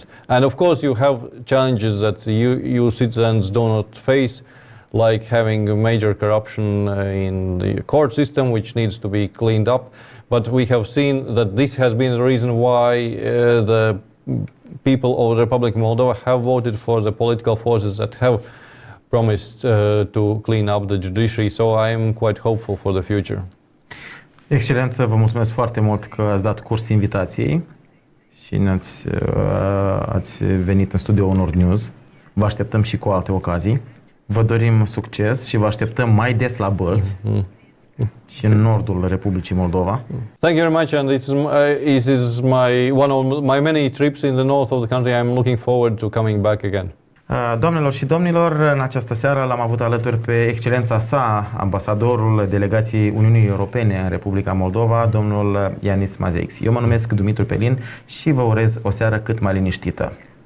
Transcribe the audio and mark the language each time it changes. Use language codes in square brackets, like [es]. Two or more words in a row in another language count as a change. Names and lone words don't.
[en] And of course you have challenges that the EU citizens do not face, like having major corruption in the court system, which needs to be cleaned up. But we have seen that this has been the reason why the people of the Republic of Moldova have voted for the political forces that have promised to clean up the judiciary. So I am quite hopeful for the future. [ro] Excelență, vă mulțumesc foarte mult că ați dat curs invitației și ați venit în studioul NordNews. Vă așteptăm și cu alte ocazii. Vă dorim succes și vă așteptăm mai des la Bălți și în nordul Republicii Moldova. [en] Thank you very much, and this is one of my many trips in the north of the country. I'm looking forward to coming back again. [ro] Doamnelor și domnilor, în această seară l-am avut alături pe Excelența Sa, ambasadorul delegației Uniunii Europene în Republica Moldova, domnul Janis Mazeiks. Eu mă numesc Dumitru Pelin și vă urez o seară cât mai liniștită.